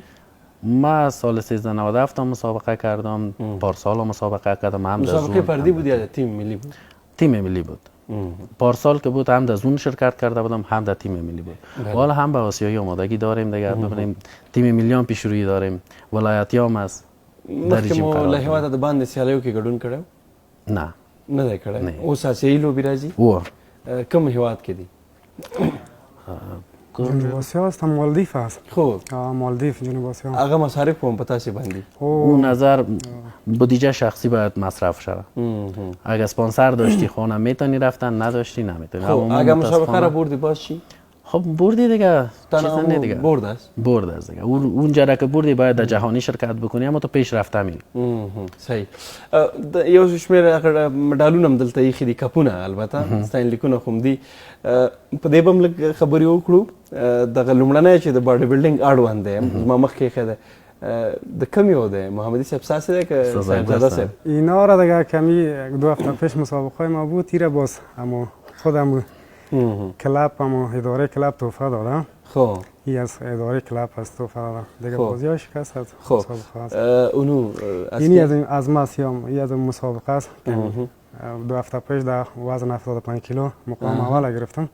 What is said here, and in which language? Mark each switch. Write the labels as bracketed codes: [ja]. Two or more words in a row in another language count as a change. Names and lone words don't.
[fa] ما سال 1397 مسابقه کردم پارسال مسابقه کردم هم مسابقه فردی بود یا تیم ملی بود؟ تیم ملی بود. پارسال که بود هم در زون شرکت کرده بودم هم در تیم ملی بود. حالا هم به آسیایی آمادگی داریم دیگه ببینیم تیم ملی هم پیش روی داریم ولایتی هم است در رژیم قرار داریم. [ps] مخکې مو له هیواده د باندې سیالیو کې ګډون کړی؟ نه نه دی کړی. اوس آسیایي لوبې راځي؟ کوم هیواد کې دي؟ [fa] جنوب آسیا است هم مالدیف است. خوب مالدیف جنوب آسیا. [ps] هغه مصارف هم په تاسې باندې؟ [fa] اون نظر بودجه شخصی باید مصرف شود. اگه اسپانسر داشتی خانه میتونی رفتن نداشتی نمیتونی. خب اگه مسابقه را بردی باز چی؟ خب بردی دیگه چیزا نه دیگه برد است دیگه اونجا را که بردی باید در جهانی شرکت بکنی اما تو پیش رفته میری. [ps] صحیح یو شمیر مډالونه هم دلته ایښي دي کپونه البته ستاینلیکونه خو هم دي په دې به هم لږ خبرې وکړو دغه لومړنی چې د [en] body building [ps] اړوند دی زما مخکې ایښی دی د کم یو دی محمدی صاحب ستاسې دی که صاحبزاده صاحب؟ [fa] اینا را دیگه کمی 2 هفته پیش مسابقه ما بود تیره باز اما خودم کلاب هم اداره کلاب تحفه دادم. خب این از اداره کلاب هست تحفه دادم دیگه بازی ها شکست هست. خب اونو این از ما سیام این از مسابقه است 2 هفته پیش در وزن 75 کیلو مقام اول گرفتم.